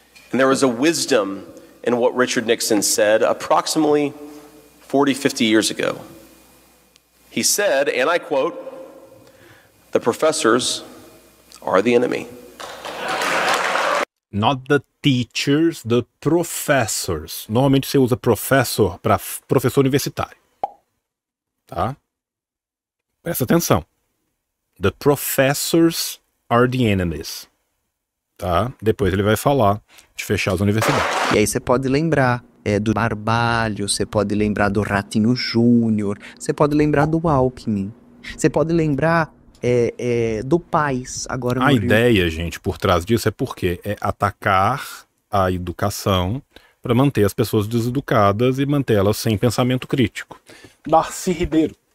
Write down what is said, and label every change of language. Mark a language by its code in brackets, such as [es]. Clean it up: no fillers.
[en] And there was a wisdom in what Richard Nixon said approximately 40, 50 years ago. He said, and I quote, "The professors are the enemy." Not the teachers, the professors. [pt] Normalmente você usa professor para professor universitário. Tá? Presta atenção. [en] The professors are the enemies. [pt] Tá? Depois ele vai falar de fechar as universidades. E aí você pode lembrar do Barbalho, você pode lembrar do Ratinho Júnior, você pode lembrar do Alckmin, você pode lembrar do Paes. Agora a ideia, gente, por trás disso é porque é atacar a educação para manter as pessoas deseducadas e mantê-las sem pensamento crítico. Darcy Ribeiro.